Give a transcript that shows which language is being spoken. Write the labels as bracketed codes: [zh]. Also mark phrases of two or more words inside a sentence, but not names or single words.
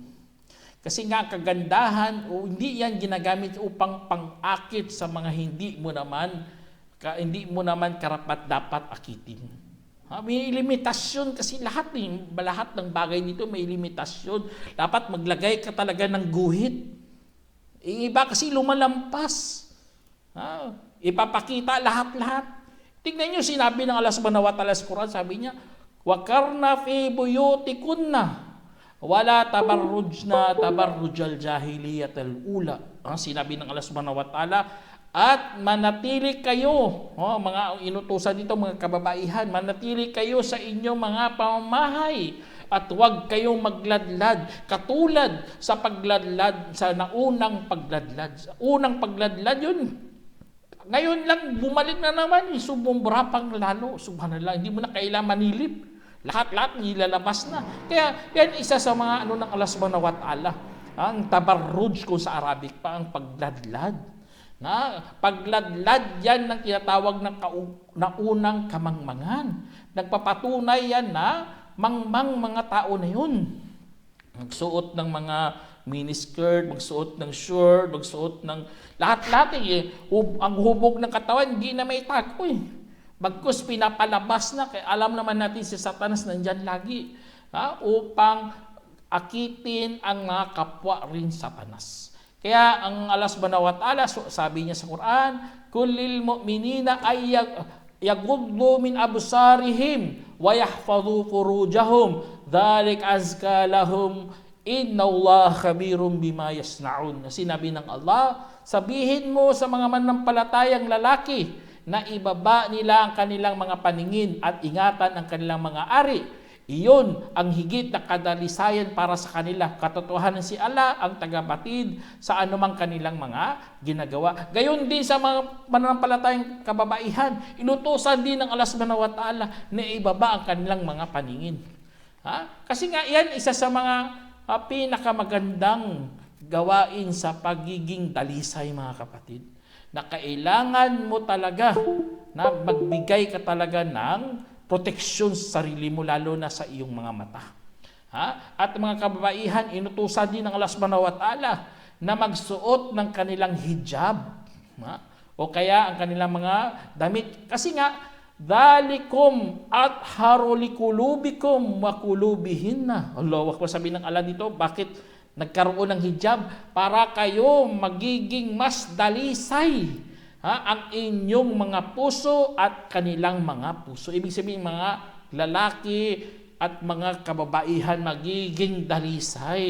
[tl] Kasi nga kagandahan, hindi yan ginagamit upang pang-akit sa mga hindi mo naman karapat dapat akitin. May limitasyon kasi lahat ng bagay dito may limitasyon. Dapat maglagay ka talaga ng guhit. Iba kasi lumalampas. Ipapakita lahat-lahat. Tingnan niyo, sinabi ng Allah [ar] سبحانه وتعالى [tl] sa Quran, sabi niya, [ar] وَقَرْنَ فِي بُيُوتِكُنَّ وَلَا تَبَرُّجْنَا تَبَرُّجَ الْجَاهِلِيَّةَ الْأُولَى. [tl] Sinabi ng Allah [ar] سبحانه وتعالى, [tl] at manatili kayo, mga inutusan dito, mga kababaihan, manatili kayo sa inyong mga pamamahay at huwag kayong magladlad katulad sa pagladlad, sa naunang pagladlad. Sa unang pagladlad yun, ngayon lang, bumalik na naman, sumumbra pang lalo. Subhanallah, hindi mo na kailangan manilip. Lahat-lahat nilalabas na. Kaya, yan isa sa mga ng Allah [ar] سبحانه وتعالى. [tl] Ang tabarruj, kung sa Arabic pa, ang pagladlad. Pagladlad yan ng tinatawag ng naunang kamangmangan. Nagpapatunay yan na mangmang mga tao na yun. Magsuot ng mga miniskirt, magsuot ng short, magsuot ng lahat-lahat ang hubog ng katawan, hindi na may tako Bagkus pinapalabas na, kaya alam naman natin si Satanas nandyan lagi upang akitin ang mga kapwa rin Satanas. Kaya ang Allah [ar] سبحانه وتعالى, [tl] sabi niya sa Quran, [ar] قل للمؤمنين يغضوا من أبصارهم ويحفظوا فروجهم ذلك أزكى لهم إن الله خبير بما يصنعون. [tl] Sinabi ng Allah, sabihin mo sa mga manampalatayang lalaki na ibaba nila ang kanilang mga paningin at ingatan ang kanilang mga ari. Iyon ang higit na kadalisayan para sa kanila. Katotohanan si Allah ang tagabatid sa anumang kanilang mga ginagawa. Gayon din sa mga mananampalatayang kababaihan, inutusan din ng Allah [ar] سبحانه وتعالى [tl] na ibaba ang kanilang mga paningin. Kasi nga yan isa sa mga pinakamagandang gawain sa pagiging dalisay, mga kapatid, na kailangan mo talaga na magbigay ka talaga ng proteksyon sa sarili mo, lalo na sa iyong mga mata. At mga kababaihan, inutusan din ng Allah [ar] سبحانه وتعالى [tl] na magsuot ng kanilang hijab, o kaya ang kanilang mga damit. Kasi nga, [ar] ذلكم أطهر لقلوبكم وقلوبهن. [tl] Allah, wag sabi ng Allah dito, bakit nagkaroon ng hijab? Para kayo magiging mas dalisay ang inyong mga puso at kanilang mga puso. Ibig sabihin, mga lalaki at mga kababaihan magiging dalisay.